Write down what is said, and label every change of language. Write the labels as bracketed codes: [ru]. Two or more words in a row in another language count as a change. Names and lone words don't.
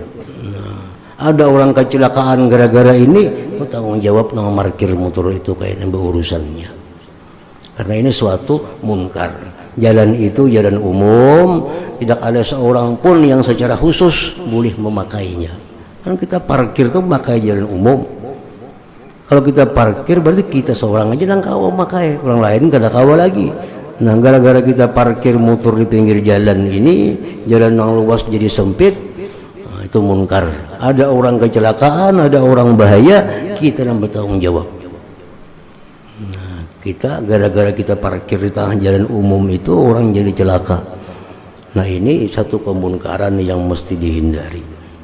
[id] Nah, ada orang kecelakaan gara-gara ini, tanggung jawab nama parkir motor itu kayaknya berurusannya. Karena ini suatu munkar. Jalan itu jalan umum, tidak ada seorang pun yang secara khusus boleh memakainya. Kan kita parkir tuh pakai jalan umum. Kalau kita parkir berarti kita seorang aja yang [bjn] kawa makai, orang lain kada kawa lagi. [id] Nah, gara-gara kita parkir motor di pinggir jalan ini, jalan yang luas jadi sempit, nah, itu munkar. Ada orang kecelakaan, ada orang bahaya, kita yang bertanggung jawab. Nah, kita gara-gara kita parkir di tengah jalan umum itu orang jadi celaka. Nah, ini satu kemunkaran yang mesti dihindari.